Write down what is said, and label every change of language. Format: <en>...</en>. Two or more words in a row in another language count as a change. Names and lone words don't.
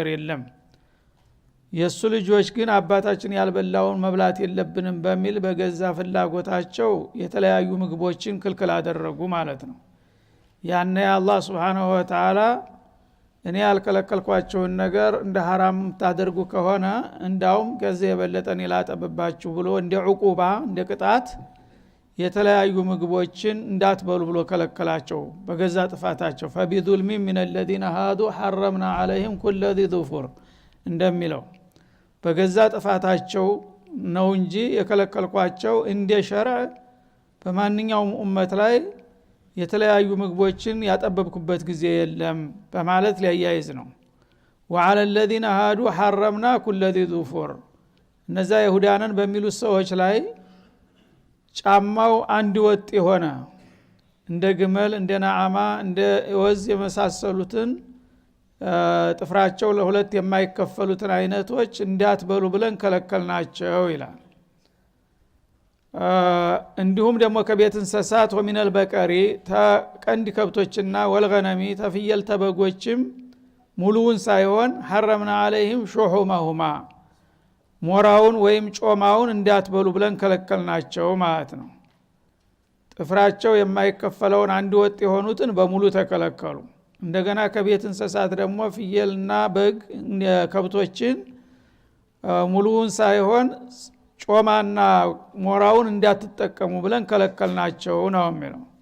<am>የለም። የሱ ልጆች ግን አባታችን ያልበላውን መብላት የለብንም በሚል በገዛ ፍላጎታቸው የተለያዩ ምግቦችን ክልክል አደረጉ ማለት ነው። ያኔ አላህ</am> <ar>سبحانه وتعالى</ar> <am>እኔ ያልከለከልኳቸውን ነገር እንደ حرام ታደርጉ ከሆነ እንዳውም ከዚህ የበለጠን ይላጠብባችሁ ብሎ እንደ ዕቁባ እንደ ቅጣት የተለያዩ ምግቦችን እንዳትበሉ ብሎ ከለከላቸው በገዛ ጥፋታቸው።</am> <ar>فبظلم من الذين هادوا حرمنا عليهم كل ذي ظفر</ar> <am>እንደሚለው በገዛ ጥፋታቸው ነው እንጂ የከለከልኳቸው እንደ ሸርዕ በማንኛውም ኡመት ላይ የተለያዩ ምግቦችን ያጠበብኩበት ጊዜ የለም በማለት ሊያያይዝ ነው።</am> <ar>وعلى الذين هادوا حرمنا كل ذي ظفر</ar> <am>እነዛ ይሁዳንን በሚሉት ሰዎች ላይ ጫማው አንድ ወጥ የሆነ እንደ ግመል እንደ ነዓማ እንደ ወዝ የመሳሰሉትን ጥፍራቸው ለሁለት የማይከፈሉትን አይነቶች እንዳትበሉ ብለን ከለከልናቸው ይላል። እንዲሁም ደግሞ ከቤት እንስሳት</am> <ar>ومن البقر</ar> <am>ተቀንድ ከብቶችና ወልገነሚ ተፍየል ተበጎችም ሙሉውን ሳይሆን</am> <ar>حرمنا عليهم شحومهما</ar> <am>ሞራውን ወይም ጮማውን እንዳትበሉ ብለን ከለከልናቸው ማለት ነው። ጥፍራቸው የማይከፈለውን አንድ ወጥ የሆኑትን በሙሉ ተከለከሉ። እንደገና ከቤት እንስሳት ደግሞ ፍየልና በግ ከብቶችን ሙሉውን ሳይሆን ጮማና ሞራውን እንዳትጠቀሙ ብለን ከለከልናቸው ነው የሚለው።</am>